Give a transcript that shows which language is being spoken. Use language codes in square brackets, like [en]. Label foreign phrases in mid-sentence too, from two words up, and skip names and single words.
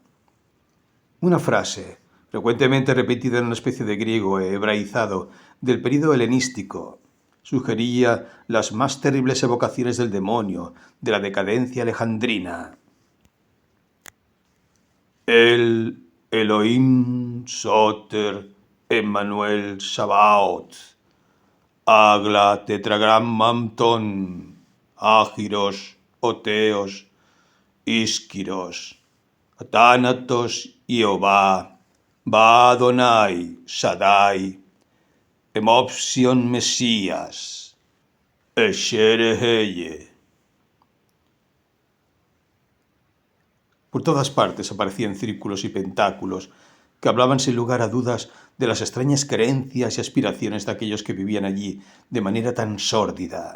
[es] Una frase, frecuentemente repetida en una especie de griego hebraizado del período helenístico, sugería las más terribles evocaciones del demonio de la decadencia alejandrina. El Elohim Soter Emmanuel Sabaoth, Agla Tetragrammamton, Ágiros, Oteos, Isquiros, Atánatos, Jehová, Ba Adonai, Shaddai, Emopsion Mesías, Eshereheye. Por todas partes aparecían círculos y pentáculos que hablaban sin lugar a dudas de las extrañas creencias y aspiraciones de aquellos que vivían allí de manera tan sórdida.